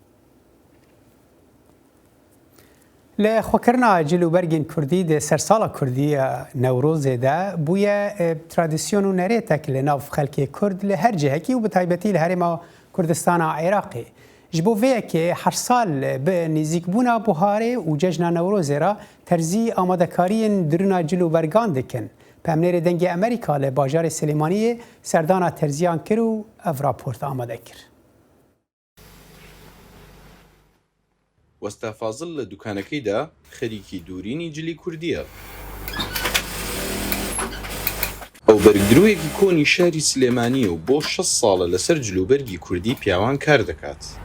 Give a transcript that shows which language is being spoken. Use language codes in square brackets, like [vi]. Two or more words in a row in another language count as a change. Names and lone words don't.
[ku] Li xwekirina cilûbergên Kurdî di sersala Kurdî Newrozê de bûye tradisyon û nerêtek li nav xelkê Kurd li her cihekî û bi taybetî li Herêma Kurdistana Iraqê. Ji bo vê yekê her sal bi nêzîkbûna buharê û cejna Newrozê re terzî amadekariyên dirûna cilûbergan dikin. Pemnêrê dengê Amerîka li bajarê Silêmaniyê serdana terziyan kir û ev raport amade kir. [ckb] وەستا فازڵ لە دوکانەکەیدا خەریکی دوورینی جلی کوردیە. ئەو بەرگدروویەکی کۆنی شاری سلێمانیە و بۆ 6 ساڵە لەسەر جلوبەرگی کوردی پیاوان کار دەکات.